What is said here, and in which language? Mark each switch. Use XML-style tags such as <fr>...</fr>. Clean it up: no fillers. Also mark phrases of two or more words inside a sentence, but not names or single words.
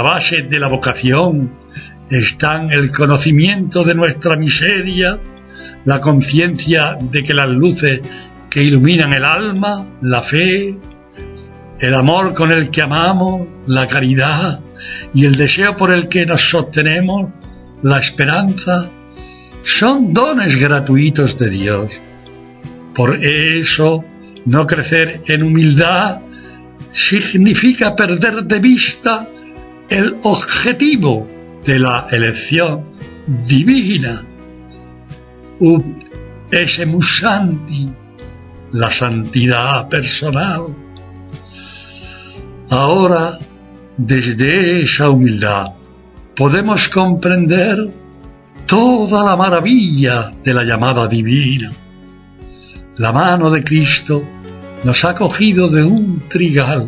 <es>base de la vocación están el conocimiento de nuestra miseria, la conciencia de que las luces que iluminan el alma, la fe, el amor con el que amamos, la caridad y el deseo por el que nos sostenemos, la esperanza, son dones gratuitos de Dios. Por eso, no crecer en humildad significa perder de vista el objetivo de la elección divina.</es> <la>Ut essemus santi,</la> <es>la santidad personal. Ahora, desde esa humildad, podemos comprender toda la maravilla de la llamada divina. La mano de Cristo nos ha cogido de un trigal.</es>